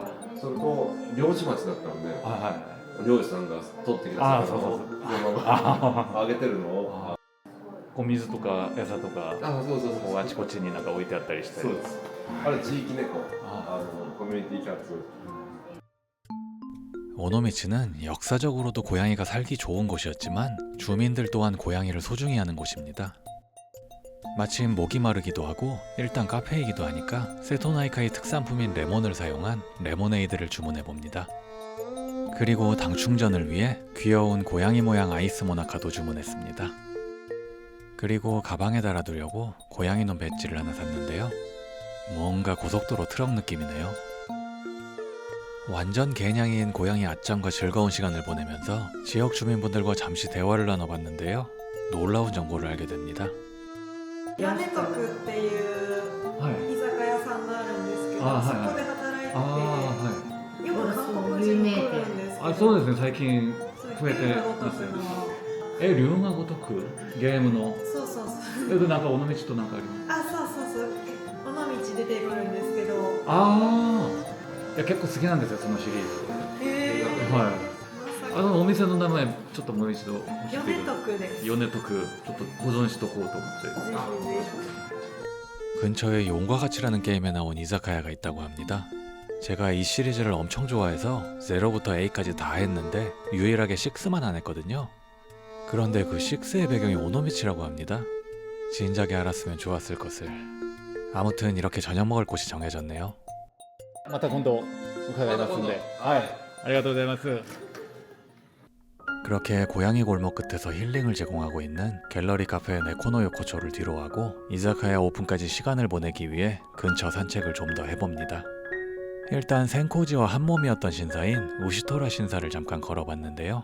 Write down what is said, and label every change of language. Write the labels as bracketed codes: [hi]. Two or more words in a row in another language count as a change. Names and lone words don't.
[ja] それと漁師町だったのでは漁師さんが取ってきた魚をそのままあげてるのをい。水とか餌とかそうそうこうあちこちになんか置いてあったりして。そうです。あれ地域猫コミュニティキャッツ。 [ko] 오노미치는 역사적으로도 고양이가 살기 좋은 곳이었지만 주민들 또한 고양이를 소중히 하는 곳입니다. 마침 목이 마르기도 하고 일단 카페이기도 하니까 세토나이카이 특산품인 레몬을 사용한 레모네이드를 주문해 봅니다. 그리고 당 충전을 위해 귀여운 고양이 모양 아이스 모나카도 주문했습니다. 그리고 가방에 달아두려고 고양이 눈 배지를 하나 샀는데요. 뭔가 고속도로 트럭 느낌이네요. 완전 개냥이인 고양이 아짱과 즐거운 시간을 보내면서 지역 주민분들과 잠시 대화를 나눠봤는데요. 놀라운 정보를 알게 됩니다. [ja] 屋根徳っていうはい。居酒屋さんがあるんですけど、あはいはいそこで働いてて、ああ、はい。よく韓国人も来るんですけど、あ、そうですね、最近そう増えて龍が如ますね。くの龍が如くゲームの。そうそうそうなんか尾道となんかあります。あ、そうそうそう尾道出てくるんですけど、ああ。いや結構好きなんですよそのシリーズ。はい。まさお店の名前ちょっともう一度教かえて米徳です。米徳ちょっと保存しとこうと思って。 [ko] 근처에 용과 같이라는 게임에 나온 이자카야가 있다고 합니다. 제가 이 시리즈를 엄청 좋아해서 0부터 A까지 다 했는데 유일하게 6만 안 했거든요. 그런데 그 6의 배경이 오노미치라고 합니다. 진작에 알았으면 좋았을 것을. 아무튼 이렇게 저녁 먹을 곳이 정해졌네요. [ja] また今度伺いますんで。はい。ありがとうございます。 [ko] 그렇게 고양이 골목 끝에서 힐링을 제공하고 있는 갤러리 카페 네코노 요코초를 뒤로하고 이자카야 오픈까지 시간을 보내기 위해 근처 산책을 좀 더 해봅니다. 일단 센코지와 한몸이었던 신사인 우시토라 신사를 잠깐 걸어봤는데요.